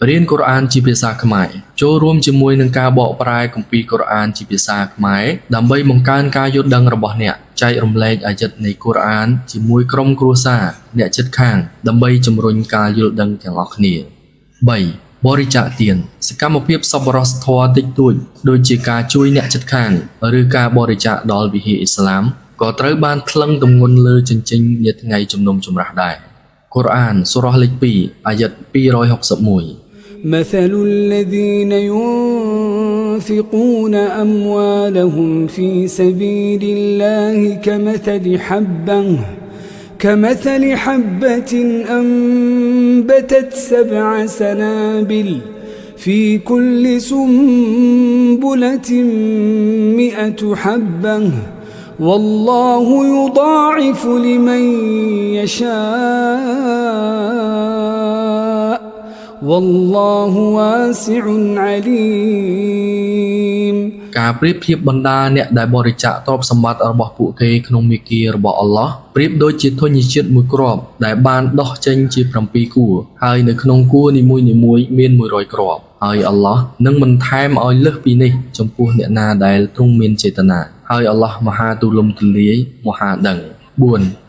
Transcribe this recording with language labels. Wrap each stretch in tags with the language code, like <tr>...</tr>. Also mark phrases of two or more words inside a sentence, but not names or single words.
<km>រៀនកូរ៉ានជាភាសាខ្មែរចូលរួមជាមួយនឹងការបកប្រែគម្ពីរកូរ៉ានជាភាសាខ្មែរដើម្បីបង្កើនការយល់ដឹងរបស់អ្នកចែករំលែកអាយ៉ាត់នៃកូរ៉ានជាមួយក្រុមគ្រួសារអ្នកជិតខាងដើម្បីជំរុញការយល់ដឹងទាំងអស់គ្នា 3. បរិច្ចាគទានសកម្មភាពសប្បុរសធម៌តិចតួចដូចជាការជួយអ្នកជិតខាងឬការបរិច្ចាគដល់វិហារអ៊ីស្លាមក៏ត្រូវបានថ្លឹងទម្ងន់លើជញ្ជីងនាថ្ងៃជំនុំជម្រះដែរកូរ៉ានសូរ៉ាលេខ2អាយ៉ាត់261</km> <ar>مثل الذين ينفقون أموالهم في سبيل الله كمثل حبة أنبتت 7 سنابل في كل سنبلة 100 حبة والله يضاعف لمن يشاء والله واسع عليم ការ</ar> <km>ប្រៀបធៀបបណ្ដាអ្នកដែលបរិច្ចាគទ្រព្យសម្បត្តិរបស់ពួកគេក្នុងមាគ៌ារបស់អល់ឡោះប្រៀបដូចជាធញ្ញជាតិមួយគ្រាប់ដែលបានដោះចេញជា7គួរហើយនៅក្នុងគួរនីមួយៗមាន100គ្រាប់ហើយអល់ឡោះនឹងមិនថែមឲ្យលើសពីនេះចំពោះអ្នកណាដែលទ្រង់មានចេតនាហើយអល់ឡោះមហាទូលំទូលាយមហាដឹង 4.</km>